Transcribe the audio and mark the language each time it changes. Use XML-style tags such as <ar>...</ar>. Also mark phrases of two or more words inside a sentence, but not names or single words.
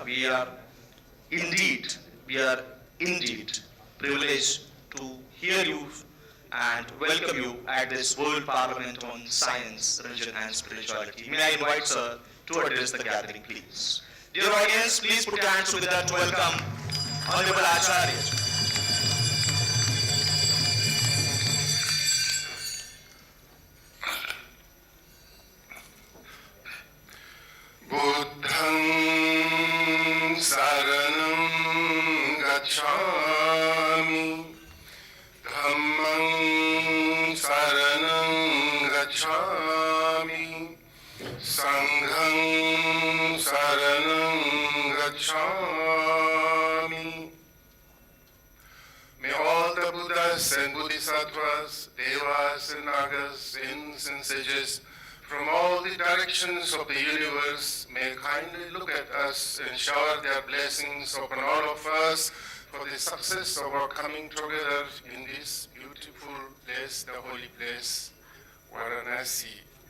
<en>We are indeed privileged to hear you and welcome you at this World Parliament on Science, Religion and Spirituality. May I invite sir to address the gathering, please. Dear audience, please put your hands together to welcome Honorable Acharya.</en> <pi>Buddham saranam gacchami, Dhammam saranam gacchami, Sangham saranam gacchami.</pi> <en>May all the Buddhas and Bodhisattvas, Devas and Nagas, saints and sages from all the directions of the universe may kindly look at us and shower their blessings upon all of us for the success of our coming together in this beautiful place, the holy place, Varanasi.</en>